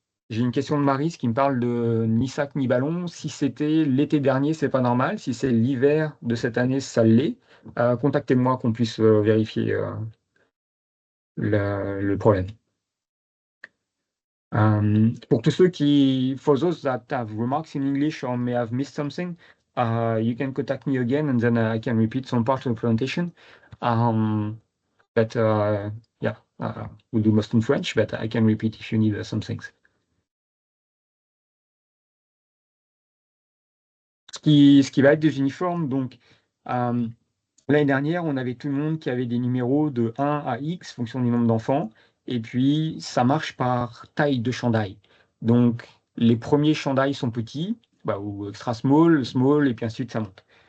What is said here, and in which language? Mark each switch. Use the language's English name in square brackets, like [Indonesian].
[French] J'ai une question de Maris qui me parle de ni sac ni ballon. Si c'était l'été dernier, c'est pas normal. Si c'est l'hiver de cette année, ça l'est. Contactez-moi qu'on puisse vérifier le problème. [English] For those that have remarks in English or may have missed something, you can contact me again and then I can repeat some part of the presentation. Yeah, we'll do most in French, but I can repeat if you need some things. [French] Ce qui va être des uniformes, donc l'année dernière, on avait tout le monde qui avait des numéros de 1 à X, fonction du nombre d'enfants, et puis ça marche par taille de chandail. Donc les premiers chandails sont petits, ou extra small, small, et puis ensuite ça monte.